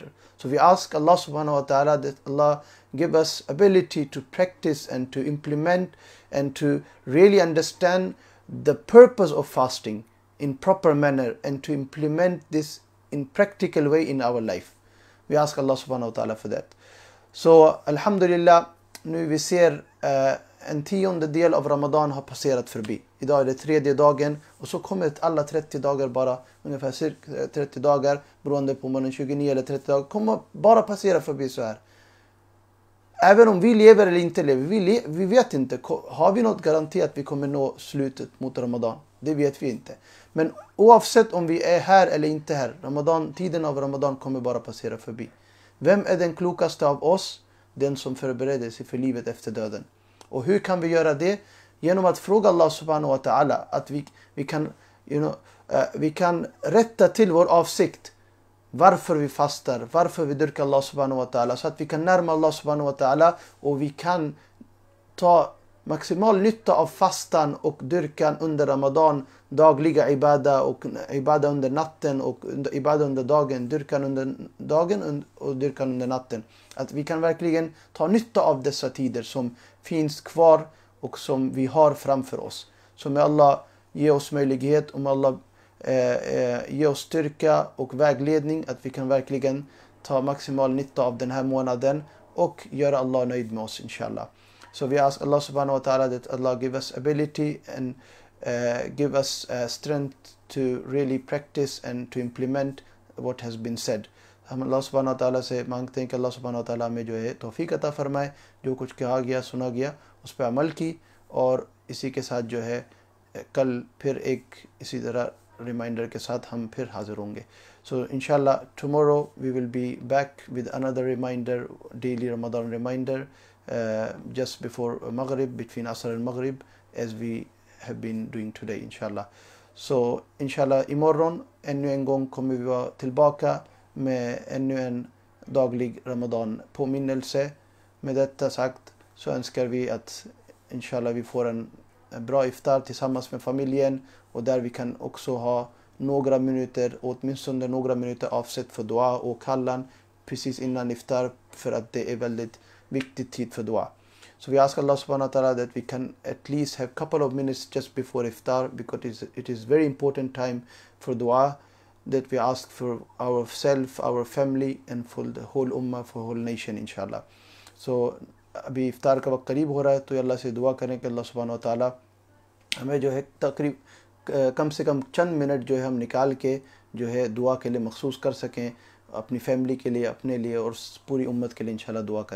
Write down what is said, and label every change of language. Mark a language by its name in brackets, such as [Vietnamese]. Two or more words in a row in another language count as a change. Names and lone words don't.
[English] So we ask [Arabic] الله سبحانه وتعالى [English] that Allah give us ability to practice and to implement and to really understand the purpose of fasting in proper manner and to implement this in practical way in our life. [Swedish] Vi ask [Arabic] الله سبحانه وتعالى [Swedish] för det. Så alhamdulillah, nu vi ser en 10:e del av Ramadan har passerat förbi. Idag är det 3:e dagen och så kommer alla 30 dagar bara, ungefär cirka 30 dagar, beroende på om man är 29 eller 30 dagar, kommer bara passera förbi så här. Även om vi lever eller inte lever, vi vet inte, har vi något garanti att vi kommer nå slutet mot Ramadan? Det vet vi inte. Men oavsett om vi är här eller inte här, tiden av Ramadan kommer bara passera förbi. Vem är den klokaste av oss? Den som förbereder sig för livet efter döden. Och hur kan vi göra det? Genom att fråga [Arabic] الله سبحانه وتعالى [Swedish] att vi kan rätta till vår avsikt. Varför vi fastar, varför vi dyrkar [Arabic] الله سبحانه وتعالى, [Swedish] så att vi kan närma [Arabic] الله سبحانه وتعالى [Swedish] och vi kan ta maximal nytta av fastan och dyrkan under Ramadan, dagliga ibada och ibada under natten och ibada under dagen, dyrkan under dagen och dyrkan under natten. Att vi kan verkligen ta nytta av dessa tider som finns kvar och som vi har framför oss. Så med Allah ge oss möjlighet, om Allah ge oss styrka och vägledning, att vi kan verkligen ta maximal nytta av den här månaden och göra Allah nöjd med oss, inshallah. [English] So we ask [Arabic] الله سبحانه وتعالى [English] that Allah give us ability and give us strength to really practice and to implement what has been said. [Hindi] हम [Arabic] الله سبحانه وتعالى [Hindi] से मांगते हैं कि [Arabic] الله سبحانه وتعالى [Hindi] हमें जो है तौफीक अता फरमाए, जो कुछ कहा गया सुना गया उस पर अमल की, और इसी के साथ जो है कल फिर एक इसी तरह रिमाइंडर के साथ हम फिर हाजिर होंगे. [English] So [Arabic] إن شاء الله [English] tomorrow we will be back with another reminder, daily Ramadan reminder, just before Maghrib, between Asr and Maghrib, as we have been doing today, inshallah. [Swedish] Så inshallah imorgon ännu en gång kommer vi vara tillbaka med ännu en daglig Ramadan påminnelse. Med detta sagt så önskar vi att inshallah vi får en bra iftar tillsammans med familjen, och där vi kan också ha några minuter, åtminstone några minuter avsett för dua och kallan precis innan iftar, för att det är väldigt viktig tid för dua. [English] So we ask [Arabic] الله سبحانه وتعالى [English] that we can at least have couple of minutes just before iftar, because it is very important time for dua, that we ask for ourselves, our family, and for the whole ummah, for whole nation, inshallah. [Hindi] So अभी इफ्तार का वक्त करीब हो रहा है, तो अल्लाह से दुआ करें कि [Arabic] الله سبحانه وتعالى [Hindi] हमें जो है कम से कम चंद मिनट जो है हम निकाल के जो है दुआ के लिए मखसूस कर सकें, अपनी फैमिली के लिए, अपने लिए और पूरी उम्मत के लिए इंशाल्लाह दुआ करें.